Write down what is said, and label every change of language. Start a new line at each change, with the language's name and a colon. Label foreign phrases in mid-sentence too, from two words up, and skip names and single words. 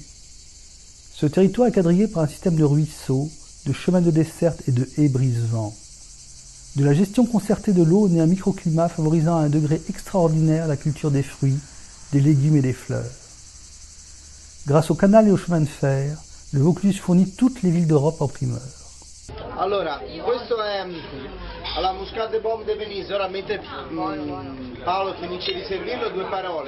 French: Ce territoire est quadrillé par un système de ruisseaux, de chemins de desserte et de haies brise-vent. De la gestion concertée de l'eau naît un microclimat favorisant à un degré extraordinaire la culture des fruits, des légumes et des fleurs. Grâce au canal et au chemin de fer, le Vaucluse fournit toutes les villes d'Europe en primeur.
Italian: Allora, questo è alla Muscat de Baume de Venise. Ora mentre Paolo finisce di servirlo, due parole.